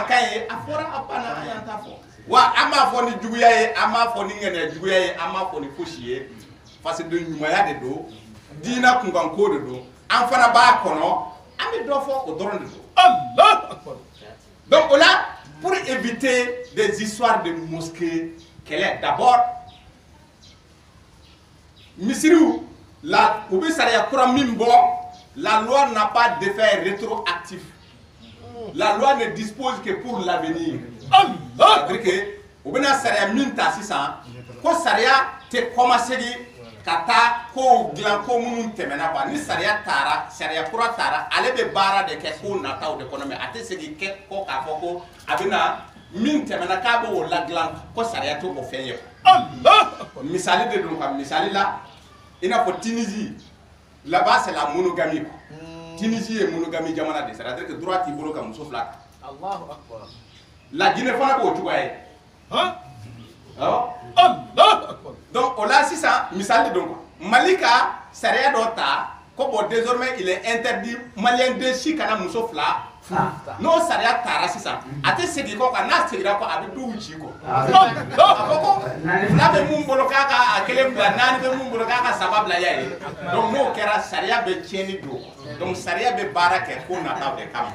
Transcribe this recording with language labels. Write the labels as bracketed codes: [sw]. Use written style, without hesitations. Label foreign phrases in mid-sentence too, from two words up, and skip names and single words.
[bm] kan ye a fɔra a banna an y'an ta fɔ wa an m'a fɔ ni juguya ye an m'a fɔ ni ŋɛnɛ juguya ye an m'a fɔ ni fosi ye parce que ɲumanya de don diina kunkanko de don an fana b'a kɔnɔ an bɛ dɔ fɔ o dɔrɔn de don donc o la [fr] pour éviter des histoires de mosquées [bm] kɛlɛ d'abord misiriw la u bɛ sariya kura min bɔ la [fr] loi n'a pas d'effet rétroactif. La loi ne dispose que pour l'avenir. C'est-à-dire que [bm] u bɛna sariya min ta sisan ko sariya tɛ commencer ka taa kow dilan ko minnu tɛmɛna quoi ni sariya taara sariya kura taara ale bɛ baara de kɛ ko nataw de kɔnɔ mais a tɛ segin kɛ kɔ k'a fɔ ko a bɛna min tɛmɛna k'a b'o ladilan ko sariya t'o fɛn ye. Misali de don ka misali la i n'a fɔ Tunisie [fr] là-bas c'est la monogamie. [bm] Tunisie [fr] est monogamie [bm] jamana de [fr] c'est-à-dire que [bm] droit t'i bolo ka muso fila ta. [ar] Allahu akbar. [bm] La Guinée fana b'o cogoya ye. [ar] Allahu akbar. [bm] Donc o la sisan misali de don quoi. Mali ka sariya dɔ ta ko bon [fr] désormais il est interdit malien de si [bm] kana muso fila n'o sariya taara sisan a tɛ segin kɔ kan n'a seginna kɔ a bɛ duw ci kɔ. A fɔ ko fila bɛ mun bolo k'a ka a kelen bila naani bɛ mun bolo k'a ka saba bila y'a ye donc n'o kɛra sariya bɛ tiɲɛni don donc sariya bɛ baara kɛ ko nataw de kama.